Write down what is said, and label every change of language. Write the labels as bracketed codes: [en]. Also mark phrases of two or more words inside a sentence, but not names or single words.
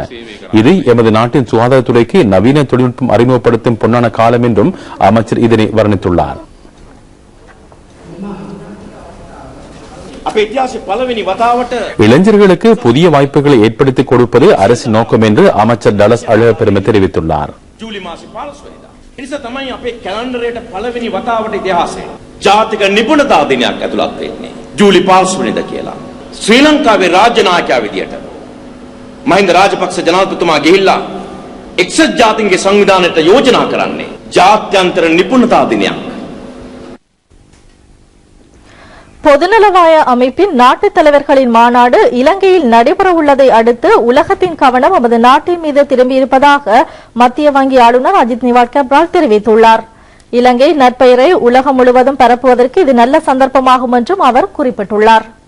[ta] இது எமது நாட்டின் சுகாதாரத்துறைக்கு நவீன தொழில்நுட்பம் அறிமுகப்படுத்தும் பொன்னான காலம் என்றும் அமைச்சர் இதனை வர்ணித்துள்ளார். இளைஞர்களுக்கு புதிய வாய்ப்புகளை ஏற்படுத்திக் கொடுப்பது அரசின் நோக்கம் என்று அமைச்சர் டலஸ் அழகப்பெரும தெரிவித்துள்ளார். [si] ජාතික නිපුණතා දිනයක් ඇතුළත් වෙන්නේ ජූලි 5 වෙනිදා කියලා. ශ්‍රී ලංකාවේ රාජ්‍ය නායකයා විදියට මහින්ද රාජපක්ෂ ජනාධිපතිතුමා ගිහිල්ලා එක්සත් ජාතීන්ගේ සංවිධානයට යෝජනා කරන්නේ ජාත්‍යන්තර නිපුණතා දිනයක්. [ta] பொதுநலவாய அமைப்பின் நாட்டுத் தலைவர்களின் மாநாடு இலங்கையில் நடைபெற உள்ளதை அடுத்து உலகத்தின் கவனம் நமது நாட்டின் மீது திரும்பியிருப்பதாக மத்திய வங்கி ஆளுநர் அஜித் நிவாட் கப்ரால் தெரிவித்துள்ளார். இலங்கை நற்பெயரை உலகம் முழுவதும் பரப்புவதற்கு இது நல்ல சந்தர்ப்பமாகும் என்றும் அவர் குறிப்பிட்டுள்ளார்.